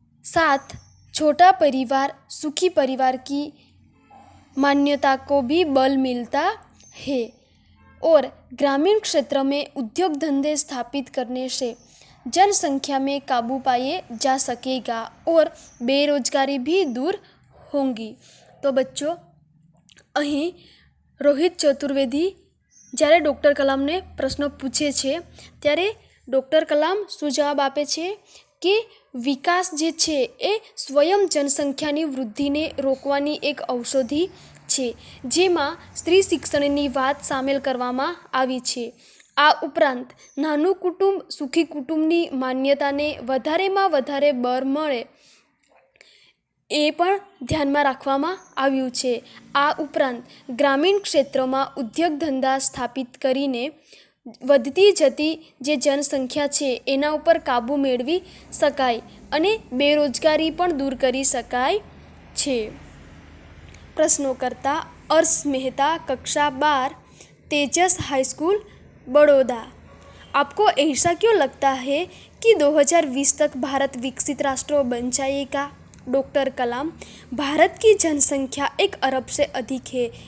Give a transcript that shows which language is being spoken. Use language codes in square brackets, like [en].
[hi] साथ छोटा परिवार सुखी परिवार की मान्यता को भी बल मिलता है और ग्रामीण क्षेत्र में उद्योग धंधे स्थापित करने से जनसंख्या में काबू पाए जा सकेगा और बेरोजगारी भी दूर होंगी। तो बच्चों, [gu] અહીં રોહિત ચતુર્વેદી જ્યારે ડૉક્ટર કલામને પ્રશ્નો પૂછે છે ત્યારે ડૉક્ટર કલામ શું જવાબ આપે છે કે વિકાસ જે છે એ સ્વયં જનસંખ્યાની વૃદ્ધિને રોકવાની એક ઔષધિ છે, જેમાં સ્ત્રી શિક્ષણની વાત સામેલ કરવામાં આવી છે। આ ઉપરાંત નાનું કુટુંબ સુખી કુટુંબની માન્યતાને વધારેમાં વધારે બળ મળે એ પણ ધ્યાનમાં રાખવામાં આવ્યું છે। આ ઉપરાંત ગ્રામીણ ક્ષેત્રોમાં ઉદ્યોગ ધંધા સ્થાપિત કરીને વધતી જતી જે જનસંખ્યા છે એના ઉપર કાબૂ મેળવી શકાય અને બેરોજગારી પણ दूर કરી શકાય છે। [hi] प्रश्नोकर्ता अर्श मेहता, कक्षा 12, तेजस हाई स्कूल बड़ौदा। आपको ऐसा क्यों लगता है कि 2020 तक भारत विकसित राष्ट्र बन जाएगा? डॉक्टर कलाम, भारत की जनसंख्या 1 अरब से अधिक है।